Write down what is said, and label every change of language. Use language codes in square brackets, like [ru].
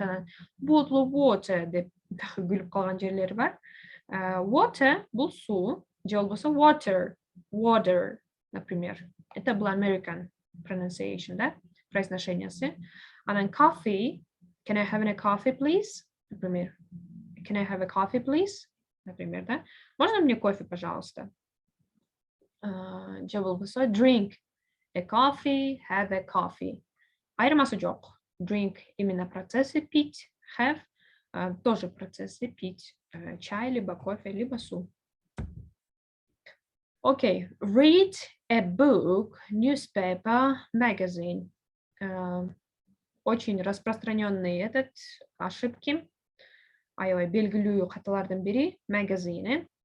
[ky] Анан bottle of water деп күлүп калган жерлери бар. Water бул суу, же болбосо water, например. [ru] Это был [en] American pronunciation, [ru] да, произношениясы. [en] Анан coffee, can I have a coffee, please? Например, can I have a coffee, please? [ru] Например, да. Можно мне кофе, пожалуйста? [ky] Же болбосо [en] drink a coffee, have a coffee. [ky] Айырмасы жок. [ru] Drink именно процессы пить, have тоже процессы пить. Чай, либо кофе, либо суу. [en] Okay, read a book, newspaper, magazine. [ru] Очень распространенные ошибки. [ky] Аябай белгилүү каталардын бири магазин.